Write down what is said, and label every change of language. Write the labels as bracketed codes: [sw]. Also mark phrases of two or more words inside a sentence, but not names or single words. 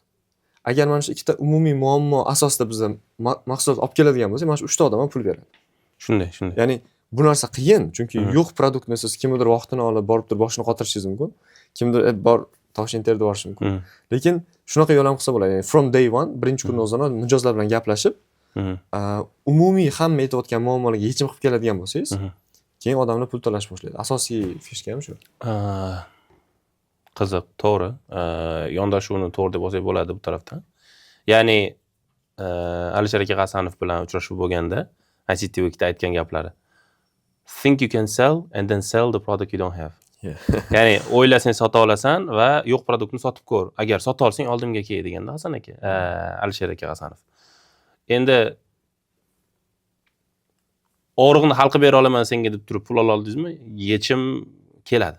[uz] Agar mana shu 2 ta umumiy muammo asosida biz mahsulot olib keladigan bo'lsak, mana shu 3 ta odam ham pul beradi. Shunday. Ya'ni bu narsa qiyin, chunki yo'q produktni siz kimdir vaqtini olib borib turib boshini qotirishingiz mumkin. Kimdir bor Toshkent terda borishi mumkin. Lekin shunaqa yo'l ham qilsa bo'ladi. Ya'ni [en] from day one [uz] birinchi kunni o'zidanoq mijozlar bilan gaplashib, umumiy hamma aytayotgan muammolarga yechim qilib keladigan bo'lsangiz, keyin odamlar pul to'lash boshlaydi. Asosiy fishka ham shu. Qiziq, to'g'ri. Yondashuvni to'g'ri deb olsak bo'ladi bu tarafdan. Ya'ni Alisher aka G'asanov bilan uchrashuv bo'lganda ICT Week'da aytgan gaplari. [en] Think you can sell and then sell the product you don't have. [uz] Ya'ni o'ylasang sota olasan va yo'q produktni sotib ko'r. Agar sota olsang oldimga kel deganda Hasan aka, Alisher aka G'asanov. Endi og'riqni hal qilib bera olaman senga deb turib pul ola oldingizmi? Yechim keladi.